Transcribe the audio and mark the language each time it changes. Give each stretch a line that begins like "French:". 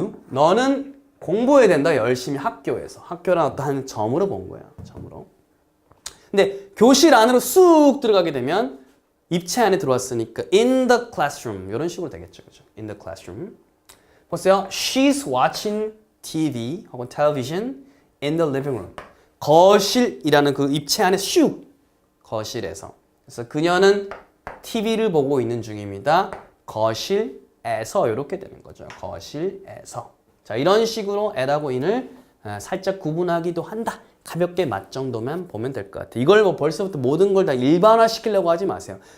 Korean: 너는 공부해야 된다, 열심히 학교에서. 학교란 어떤 점으로 본 거야, 점으로. 근데 교실 안으로 쑥 들어가게 되면 입체 안에 들어왔으니까
English: in the classroom
Korean: 이런 식으로 되겠죠, 그죠?
English: in the classroom.
Korean: 보세요.
English: She's watching TV
Korean: 혹은
English: television in the living room.
Korean: 거실이라는 그 입체 안에 슉 거실에서. 그래서 그녀는 TV를 보고 있는 중입니다. 거실에서 이렇게 되는 거죠. 거실에서. 자, 이런 식으로 at하고 in을 살짝 구분하기도 한다. 가볍게 맛 정도만 보면 될 것 같아요. 이걸 뭐 벌써부터 모든 걸 다 일반화 시키려고 하지 마세요.